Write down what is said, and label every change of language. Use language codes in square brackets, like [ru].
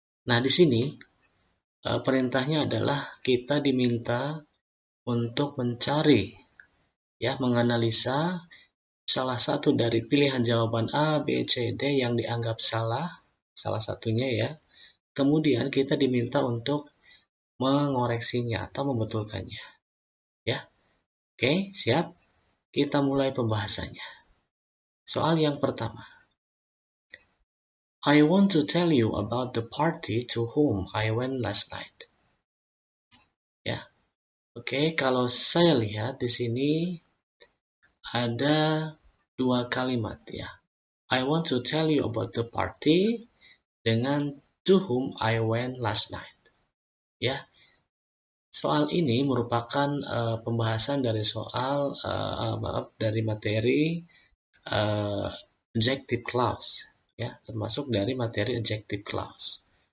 [id] Nah, di sini perintahnya adalah kita diminta untuk mencari, ya, menganalisa salah satu dari pilihan jawaban A, B, C, D yang dianggap salah satunya, ya. Kemudian kita diminta untuk mengoreksinya atau membetulkannya, ya. Oke, siap? Kita mulai pembahasannya. Soal yang pertama. [en] I want to tell you about the party to whom I went last night. [id] Ya. Oke, kalau saya lihat di sini ada dua kalimat, ya. [en] I want to tell you about the party [id] dengan [en] to whom I went last night. [id] Ya. Soal ini merupakan pembahasan dari soal dari materi adjective clause, ya, termasuk dari materi adjective clause.